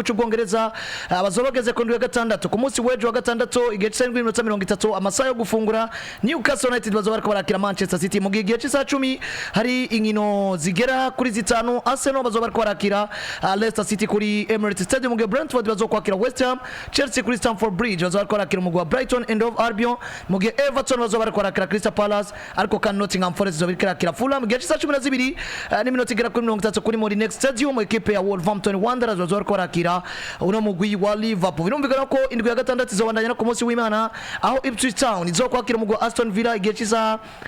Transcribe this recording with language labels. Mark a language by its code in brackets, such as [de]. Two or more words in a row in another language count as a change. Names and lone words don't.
[rn] cy'Ubwongereza abazobageze ku ndwi ya gatandatu ku munsi w'ejo wa gatandatu igihe cy'minota 30 amasaha yo gufungura Newcastle United bazoba bariko barakira Manchester City mu gihe cy'isa 10 hari inkino zigera kuri zitanu Arsenal bazoba bariko barakira Leicester City kuri Emirates Stadium mu gihe Brentford bazoba kwakira West Ham Chelsea kuri Stamford Bridge bazoba bariko barakira mu Brighton and of Albion mu gihe Everton bazoba bariko barakira Crystal Palace ariko kan Nottingham Forest bazoba bariko barakira Fulham mu gihe cy'isa 12 n'iminota igera kuri 30 kuri muri Next Stadium mu equipe ya Wolverhampton Wanderers bazoba bariko barakira uno mugwi wa Liverpool birumvikana ko indwi ya gatandatu izobandanya ku munsi w'Imana aho Ipswich Town izoba kwakira mu Aston Villa igihe cy'isa